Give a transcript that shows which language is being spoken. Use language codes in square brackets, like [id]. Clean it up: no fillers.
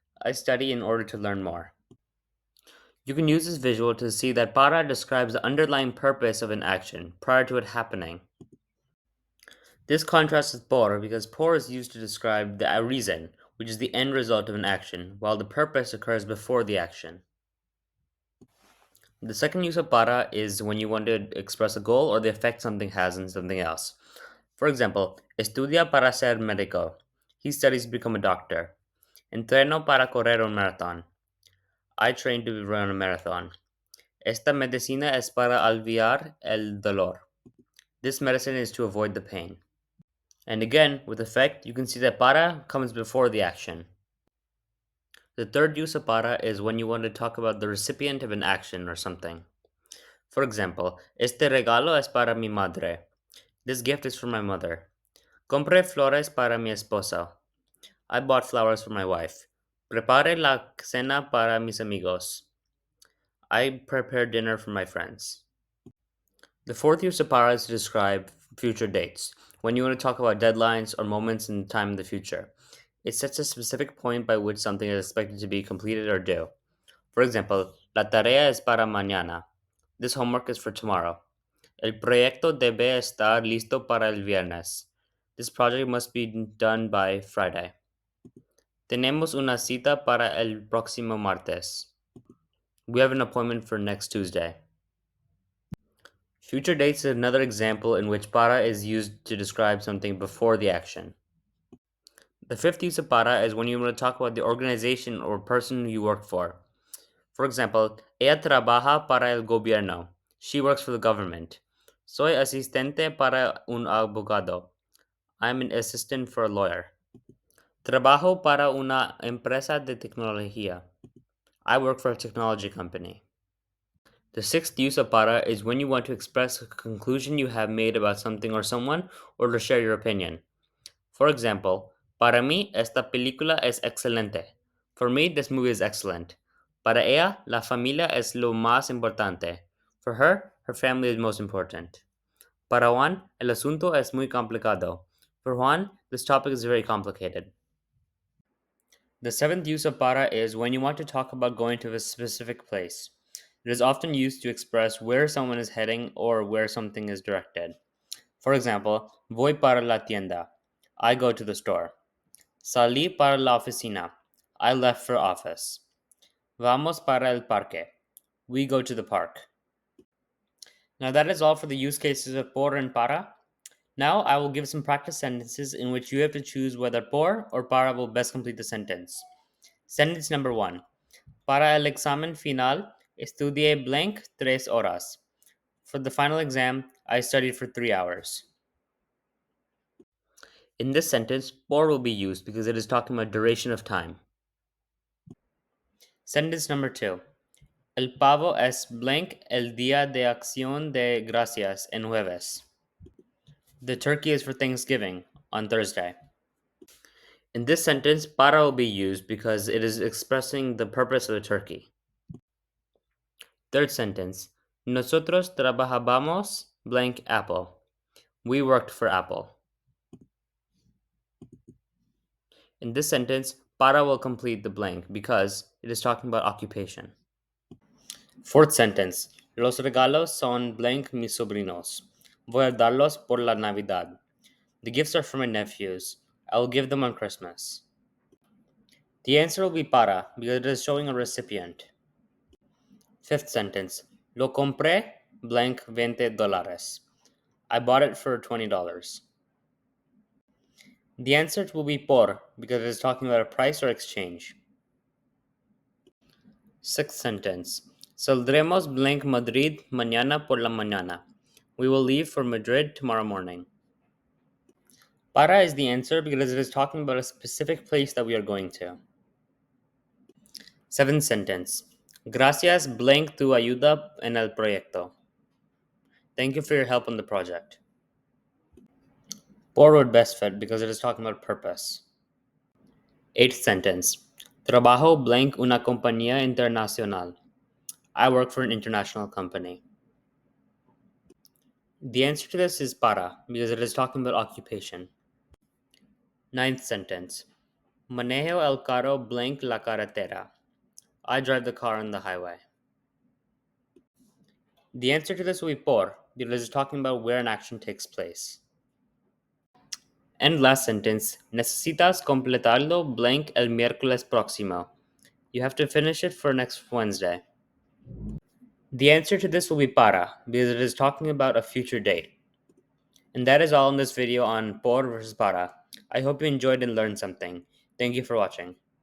[en] I study in order to learn more. You can use this visual to see that para describes the underlying purpose of an action prior to it happening. This contrasts with por because por is used to describe the reason, which is the end result of an action, while the purpose occurs before the action. The second use of para is when you want to express a goal or the effect something has on something else. For example, [es] estudia para ser médico. [en] He studies to become a doctor. [es] Entreno para correr un maratón. [en] I train to run a marathon. [es] Esta medicina es para aliviar el dolor. [en] This medicine is to avoid the pain. And again, with effect, you can see that para comes before the action. The third use of para is when you want to talk about the recipient of an action or something. For example, [es] este regalo es para mi madre. [en] This gift is for my mother. [es] Compré flores para mi esposa. [en] I bought flowers for my wife. [es] Prepare la cena para mis amigos. [en] I prepared dinner for my friends. The fourth use of para is to describe future dates, when you want to talk about deadlines or moments in time in the future. It sets a specific point by which something is expected to be completed or due. For example, [es] la tarea es para mañana. [en] This homework is for tomorrow. [es] El proyecto debe estar listo para el viernes. [en] This project must be done by Friday. [es] Tenemos una cita para el próximo martes. [en] We have an appointment for next Tuesday. Future dates is another example in which para is used to describe something before the action. The fifth use of para is when you want to talk about the organization or person you work for. For example, [es] ella trabaja para el gobierno. [en] She works for the government. [es] Soy asistente para un abogado. [en] I'm an assistant for a lawyer. [es] Trabajo para una empresa de tecnología. [en] I work for a technology company. The sixth use of para is when you want to express a conclusion you have made about something or someone or to share your opinion. For example, [es] para mí esta película es excelente. [en] For me, this movie is excellent. [es] Para ella, la familia es lo más importante. [en] For her, her family is most important. [es] Para Juan, el asunto es muy complicado. [en] For Juan, this topic is very complicated. The seventh use of para is when you want to talk about going to a specific place. It is often used to express where someone is heading or where something is directed. For example, [es] voy para la tienda. [en] I go to the store. [es] Salí para la oficina. [en] I left for office. [es] Vamos para el parque. [en] We go to the park. Now that is all for the use cases of por and para. Now I will give some practice sentences in which you have to choose whether por or para will best complete the sentence. Sentence number 1. [es] Para el examen final, estudié blank 3 horas. [en] For the final exam, I studied for 3 hours. In this sentence, por will be used because it is talking about duration of time. Sentence number 2. [es] El pavo es blank el día de acción de gracias en jueves. [en] The turkey is for Thanksgiving on Thursday. In this sentence, para will be used because it is expressing the purpose of the turkey. Third sentence. [es] Nosotros trabajábamos [en] blank Apple. We worked for Apple. In this sentence, para will complete the blank because it is talking about occupation. Fourth sentence. [es] Los regalos son blank mis sobrinos. Voy a darlos por la Navidad. [en] The gifts are for my nephews. I will give them on Christmas. The answer will be para because it is showing a recipient. Fifth sentence. [es] Lo compré [en] blank $20. I bought it for $20. The answer will be por because it is talking about a price or exchange. Sixth sentence. [es] Saldremos blank Madrid mañana por la mañana. [en] We will leave for Madrid tomorrow morning. Para is the answer because it is talking about a specific place that we are going to. Seventh sentence. [es] Gracias blank tu ayuda en el proyecto. [en] Thank you for your help on the project. Por would best fit because it is talking about purpose. Eighth sentence. [es] Trabajo blank una compañía internacional. [en] I work for an international company. The answer to this is para because it is talking about occupation. Ninth sentence. Manejo el carro blank la carretera. I drive the car on the highway. The answer to this will be por because it is talking about where an action takes place. And last sentence. [es] Necesitas completarlo blank el miércoles próximo. [en] You have to finish it for next Wednesday. The answer to this will be para because it is talking about a future date. And that is all in this video on por versus para. I hope you enjoyed and learned something. Thank you for watching.